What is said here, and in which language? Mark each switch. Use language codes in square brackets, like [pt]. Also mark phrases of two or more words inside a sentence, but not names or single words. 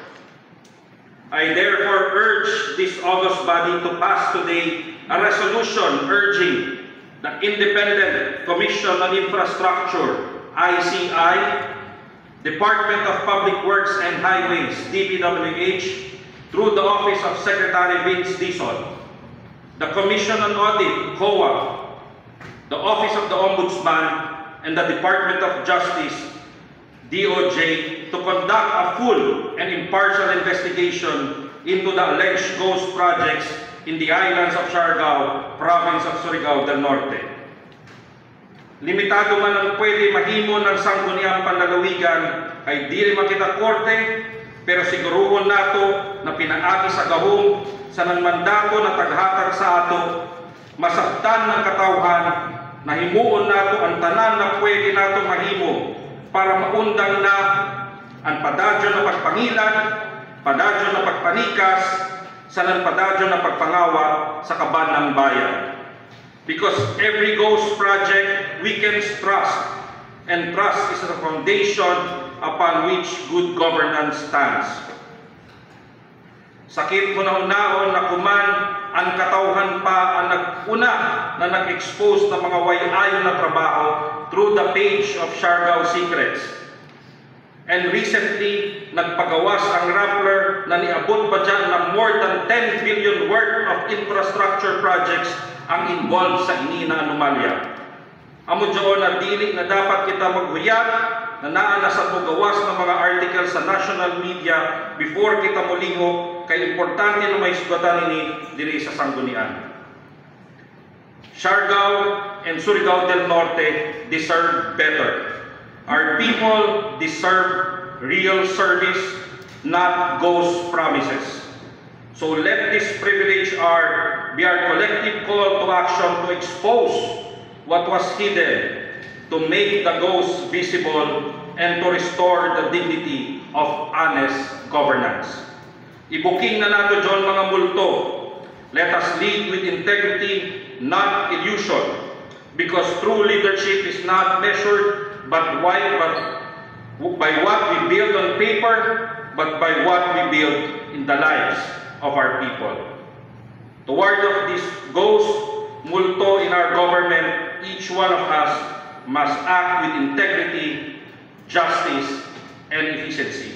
[en] I therefore urge this august body to pass today a resolution urging the Independent Commission on Infrastructure, ICI, Department of Public Works and Highways, DPWH, through the Office of Secretary Vince Dizon, the Commission on Audit, COA, the Office of the Ombudsman, and the Department of Justice, DOJ, to conduct a full and impartial investigation into the alleged ghost projects in the islands of Siargao, province of Surigao del Norte. [sgd] Limitado man ang pwede mahimo ng Sangguniang Panlalawigan ay dili makita korte, pero siguruhon nato na pinaagi sa gahom sa nang mandato na taghatag sa ato, masabtan ng katawhan, na himuon nato ang tanan na pwede nato mahimo para maundang na ang padadyo na pagpangilan, padadyo na pagpanikas, sa nang padadyo na pagpangawa sa [tl] kaban ng bayan. [en] Because every ghost project weakens trust, and trust is the foundation upon which good governance stands. [sgd] Sakit hunahunahon na kuman ang katawhan pa ang nag-una na nag-expose ng mga way-ayon na trabaho [en] through the page of Siargao Secrets. And recently, [sgd] nagpagawas ang Rappler na niabot pa dyan ng [en] more than 10 billion worth of infrastructure projects [sgd] ang involved sa ini na anomalya. Amo dyan na dili na dapat kita maghuyat na naa na sa pagawas ng mga article sa [en] national media [sgd] before kita muliho kay importante na may sugatan ini diri sa sanggunian. [en] Siargao and Surigao del Norte deserve better. Our people deserve real service, not ghost promises. So let this privilege be our collective call to action to expose what was hidden, to make the ghosts visible, and to restore the dignity of honest governance. [sgd] Ibuking na nato John mga multo. [en] Let us lead with integrity, not illusion, because true leadership is not measured by what we build on paper, but by what we build in the lives of our people. Toward of this ghost multo in our government, each one of us must act with integrity, justice, and efficiency.